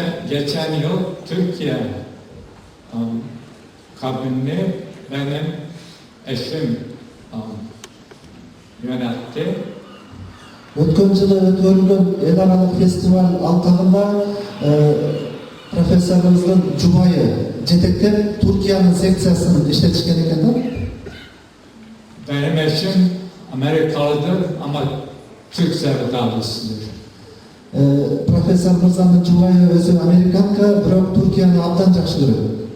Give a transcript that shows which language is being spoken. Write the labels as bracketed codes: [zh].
[tr] Geçen yıl Türkiye kabinini benim eşim yönetti. [ky] Өткөн жылы өткөрүлгөн эл аралык фестиваль алкагында профессорубуздун жубайы жетектеп Туркиянын секциясын иштетишкен экен да. [tr] Benim eşim Amerikalıdır ama Türk sevdalısıdır. [ky] Профессор мырзанын жубайы өзү американка, бирок Туркияны абдан жакшы көрөт.